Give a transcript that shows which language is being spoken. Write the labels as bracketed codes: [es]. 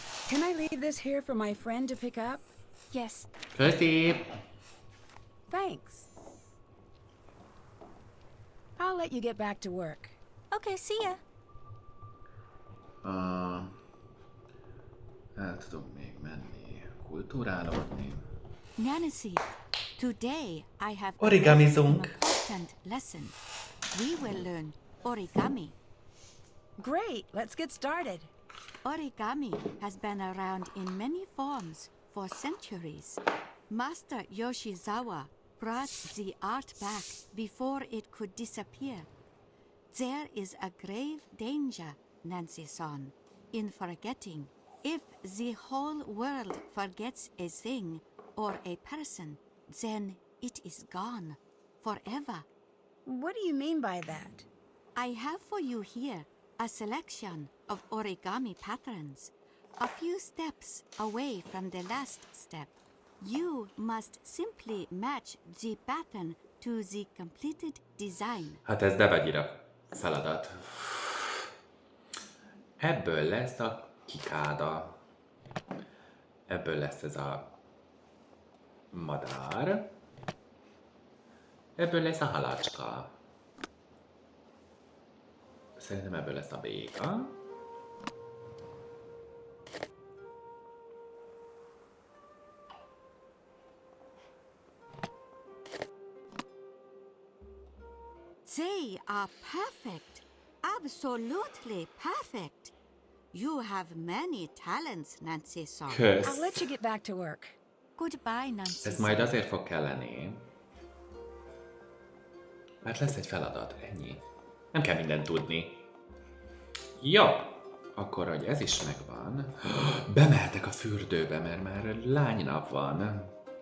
[en] Can I leave this here for my friend to pick up? Yes, [hu] Köszi! [en] Thanks. I'll let you get back to work. Okay, see ya. El tudom még menni, kulturálódni. Nancy, today I have [hu] Origamizunk. [en] an important lesson. We will learn origami. Great, let's get started. Origami has been around in many forms for centuries. Master Yoshizawa brought the art back before it could disappear. There is a grave danger, Nancy-san, in forgetting. If the whole world forgets a thing or a person, then it is gone forever. What do you mean by that? I have for you here a selection of origami patterns, a few steps away from the last step. You must simply match the pattern to the completed design. [hu] Hát ez de vegyire feladat. Ebből lesz a kikáda. Ebből lesz ez a madár. Ebből lesz a halacska. Szerintem ebből lesz a béka. [en] They are perfect, absolutely perfect. You have many talents, Nancy-san. [hu] Kösz. [en] I'll let you get back to work. Goodbye, Nancy. [hu] Ez majd azért fog kelleni, mert lesz egy feladat, ennyi. Nem kell mindent tudni. Jó, akkor, hogy ez is megvan, bemehetek a fürdőbe, mert már lánynap van.